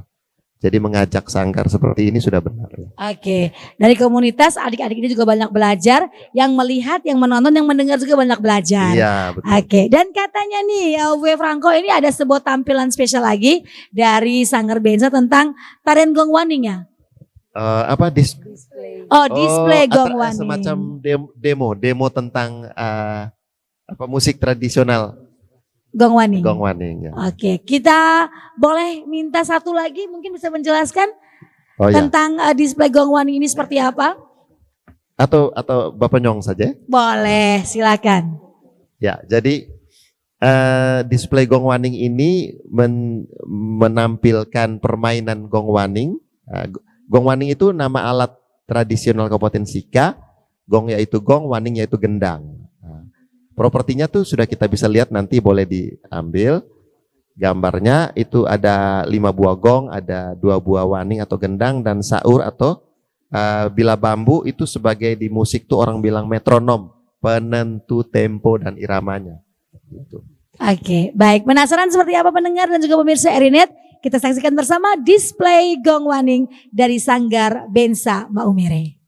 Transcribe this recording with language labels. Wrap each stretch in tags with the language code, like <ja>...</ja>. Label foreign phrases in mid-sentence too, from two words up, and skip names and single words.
<id>Jadi mengajak sanggar seperti ini sudah benar. Oke, dari komunitas adik-adik ini juga banyak belajar, yang melihat, yang menonton, yang mendengar juga banyak belajar. Iya, betul. Oke, dan katanya nih Bu Franco ini ada sebuah tampilan spesial lagi dari Sanggar Bensa tentang tarian gong waning ya? Display gong waning. Semacam demo tentang musik tradisional. Gong waning. Gong waning ya. Oke, kita boleh minta satu lagi mungkin bisa menjelaskan tentang display gong waning ini seperti apa? Atau Bapak Nyong saja? Boleh, silakan. Ya, jadi display gong waning ini menampilkan permainan gong waning. Gong waning itu nama alat tradisional Kabupaten Sika. Gong yaitu gong, waning yaitu gendang. Propertinya tuh sudah kita bisa lihat, nanti boleh diambil gambarnya. Itu ada 5 buah gong, ada 2 buah waning atau gendang, dan saur atau bila bambu itu sebagai di musik tuh orang bilang metronom, penentu tempo dan iramanya. Gitu. Oke, baik. Penasaran seperti apa pendengar dan juga pemirsa RRI.net? Kita saksikan bersama display gong waning dari Sanggar Bensa Maumere.</id>